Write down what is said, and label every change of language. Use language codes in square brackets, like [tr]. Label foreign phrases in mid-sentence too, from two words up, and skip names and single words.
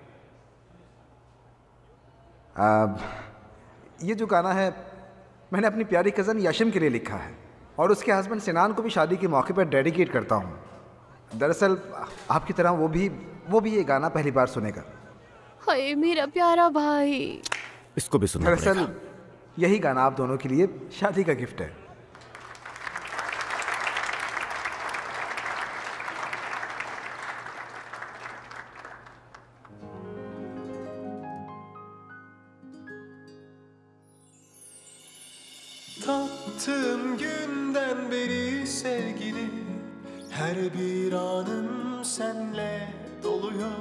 [hi] ये जो गाना है मैंने अपनी प्यारी कज़न याशिम के लिए लिखा है और उसके हस्बैंड सिनान को भी शादी के मौके पर डेडिकेट करता हूँ। दरअसल आपकी तरह वो भी ये गाना पहली बार सुनेगा। हाय मेरा प्यारा भाई। इसको भी सुना। दरअसल यही गाना आप दोनों के लिए शादी का गिफ्ट है। [tr] Tattığım günden beri sevgili, her bir anım senle doluyor.